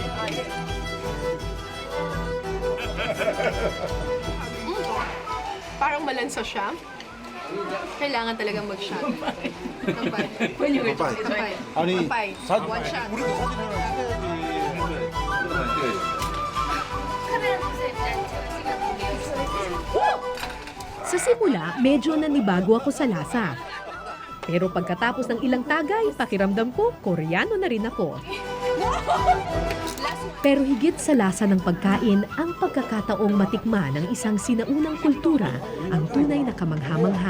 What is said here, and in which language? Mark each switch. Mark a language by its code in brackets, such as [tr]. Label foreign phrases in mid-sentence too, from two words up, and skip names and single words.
[tl] Parang malansa siya. Kailangan talagang mag-shot. Kampay. [en] When you [tl] kampay. Kampay. [ko] 아니 [tl] Kampay. 사, [en] One shot. [ko] 우리도 사진 하나 찍어야지. 카메라 보세요. 일단 제가 찍어볼게요. [tl] Sa simula, medyo nanibago ako sa lasa. Pero pagkatapos ng ilang tagay, pakiramdam ko, Koreano na rin ako. Pero higit sa lasa ng pagkain, ang pagkakataong matikman ng isang sinaunang kultura ang tunay na kamangha-mangha.